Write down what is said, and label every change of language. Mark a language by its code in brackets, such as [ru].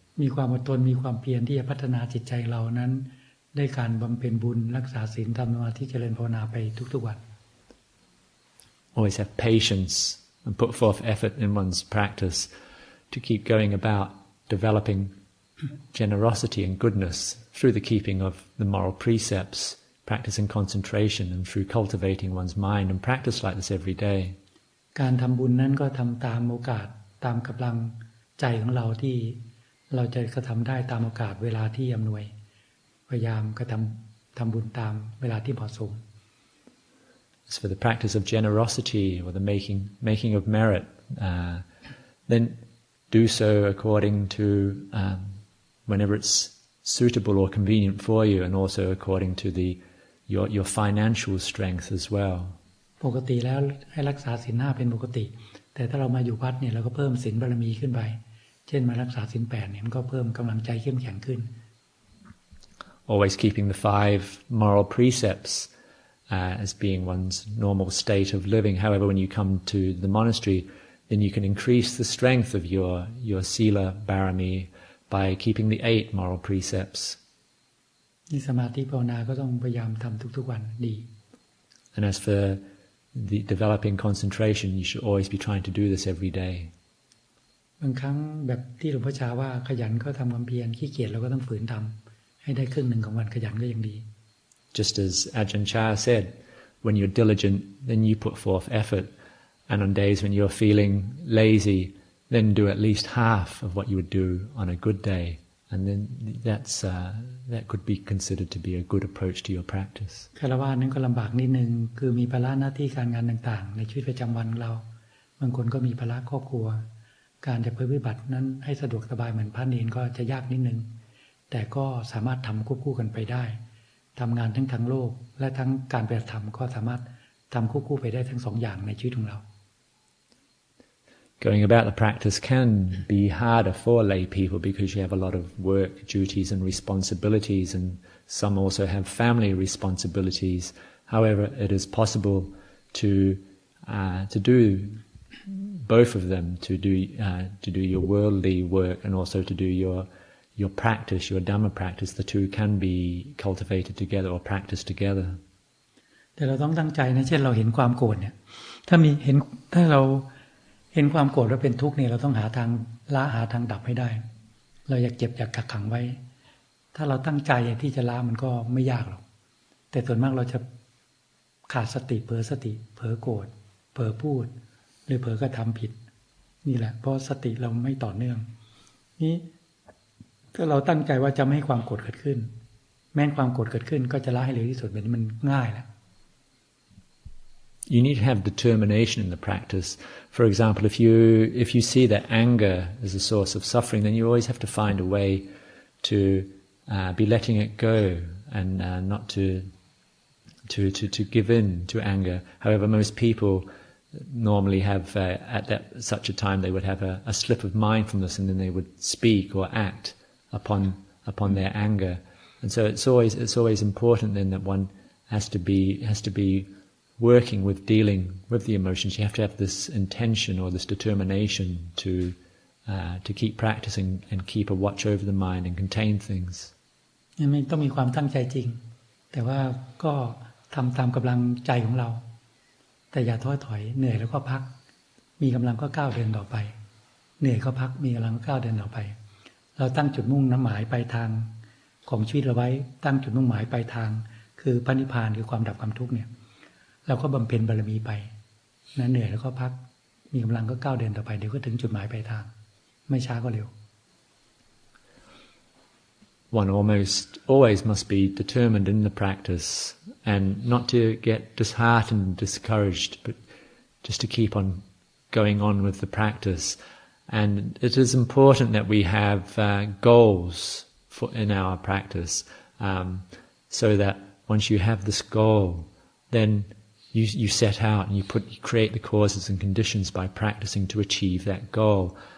[th] มีความอดทนมีความเพียรที่จะพัฒนาจิตใจเรานั้นได้การบำเพ็ญบุญรักษาศีลทำสมาธิเจริญภาวนาไปทุกๆวัน [en] Always have patience and put forth effort in one's practice to keep going about developing generosity and goodness through the keeping of the moral precepts, practicing concentration, and through cultivating one's mind, and practice like this every day. [th] การทำบุญนั้นก็ทำตามโอกาสตามกำลังใจของเราที่เราจะกระทำได้ตามโอกาสเวลาที่อำนวยพยายามกระทำบุญตามเวลาที่เหมาะสม [en] As for the practice of generosity or the making of merit, then do so according to whenever it's suitable or convenient for you, and also according to your financial strength as well. [th] ปกติแล้วให้รักษาศีล 5เป็นปกติแต่ถ้าเรามาอยู่วัดเนี่ยเราก็เพิ่มศีลบารมีขึ้นไปเช่นมารักษาศีล 8เนี่ยมันก็เพิ่มกำลังใจเข้มแข็งขึ้น [en] Always keeping the 5 moral precepts as being one's normal state of living. However, when you come to the monastery, then you can increase the strength of your sila barami by keeping the 8 moral precepts. [th] นี่สมาธิภาวนาก็ต้องพยายามทำทุกๆวันดี [en] And as for the developing concentration, you should always be trying to do this every day. [th] บางครั้งแบบที่หลวงพ่อชาว่าขยันก็ทำความเพียรขี้เกียจเราก็ต้องฝืนทำให้ได้ครึ่งหนึ่งของวันขยันก็ยังดี [en] Just as Ajahn Chah said, when you're diligent, then you put forth effort, and on days when you're feeling lazy, then do at least half of what you would do on a good day, and then that could be considered to be a good approach to your practice. [th] ฆราวาสนั้นก็ลำบากนิดนึงคือมีภาระหน้าที่การงานต่างๆในชีวิตประจำวันของเราบางคนก็มีภาระครอบครัวการจะปฏิบัตินั้นให้สะดวกสบายเหมือนพระเนรก็จะยากนิดนึงแต่ก็สามารถทำควบคู่กันไปได้ทำงานทั้งทางโลกและทั้งการปฏิบัติธรรมก็สามารถทำควบคู่ไปได้ทั้งสองอย่างในชีวิตของเรา [en] Going about the practice can be harder for lay people because you have a lot of work, duties and responsibilities, and some also have family responsibilities. However, it is possible to do both of them, to do your worldly work and also to do your practice, your Dhamma practice. The two can be cultivated together or practiced together. [th] แต่เราต้องตั้งใจนะเช่นเราเห็นความโกรธเนี่ยถ้าเราเห็นความโกรธแล้วเป็นทุกข์เนี่ยเราต้องหาทางละหาทางดับให้ได้เราอยากเก็บอยากกักขังไว้ถ้าเราตั้งใจที่จะละมันก็ไม่ยากหรอกแต่ส่วนมากเราจะขาดสติเผลอสติเผลอโกรธเผลอพูดหรือเผลอกระทำผิดนี่แหละเพราะสติเราไม่ต่อเนื่องนี่ ถ้าเราตั้งใจว่าจะไม่ให้ความโกรธเกิดขึ้นแม้ความโกรธเกิดขึ้นก็จะละให้เร็วที่สุดแบบนี้มันง่ายแล้ว [en] You need to have determination in the practice. For example, if you see that anger is a source of suffering, then you always have to find a way to be letting it go and not to give in to anger. However, most people normally have at such a time they would have a slip of mindfulness, and then they would speak or act upon their anger. And so it's always important then that one has to be working with dealing with the emotions. You have to have this intention or this determination to keep practicing and keep a watch over the mind and contain things. [th] ไม่ต้องมีความตั้งใจจริงแต่ว่าก็ทำตามกำลังใจของเราแต่อย่าท้อถอยเหนื่อยแล้วก็พักมีกำลังก็ก้าวเดินต่อไปเหนื่อยก็พักมีกำลังก็ก้าวเดินต่อไปเราตั้งจุดมุ่งหมายปลายทางของชีวิตเราไว้ตั้งจุดมุ่งหมายปลายทางคือพระนิพพานคือความดับความทุกข์เนี่ยเราก็บำเพ็ญบารมีไปนะเหนื่อยแล้วก็พักมีกำลังก็ก้าวเดินต่อไปเดี๋ยวก็ถึงจุดหมายปลายทางไม่ช้าก็เร็ว [en] one almost always must be determined in the practice and not to get disheartened and discouraged, but just to keep on going on with the practice. And it is important that we have goals in our practice, so that once you have this goal, then you set out and you create the causes and conditions by practicing to achieve that goal.